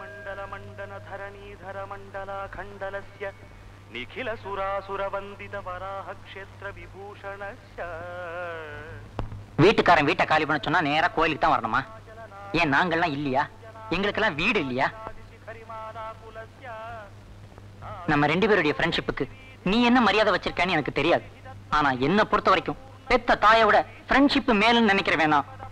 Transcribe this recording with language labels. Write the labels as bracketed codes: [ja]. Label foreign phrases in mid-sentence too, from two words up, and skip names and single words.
[sa] मण्डन धरणीधर मण्डला खण्डलस्य निखिल सुरासुर वंदित वराह क्षेत्र विभूषणस्य [ta] வீட்டுக்காரன் வீட்டை காலி பண்ண சொன்னா நேரா கோயிலுக்கு தான் வரணுமா? ஏன் நாங்கள்லாம் இல்லையா? எங்களுக்கெல்லாம் வீடு இல்லையா? நம்ம ரெண்டு பேருடைய ஃப்ரெண்ட்ஷிப்புக்கு நீ என்ன மரியாதை வச்சிருக்கேன்னு எனக்கு தெரியாது. ஆனா என்ன பொறுத்த வரைக்கும் பெத்த தாயை விட ஃப்ரெண்ட்ஷிப் மேலுன்னு நினைக்கிற வேணாம்.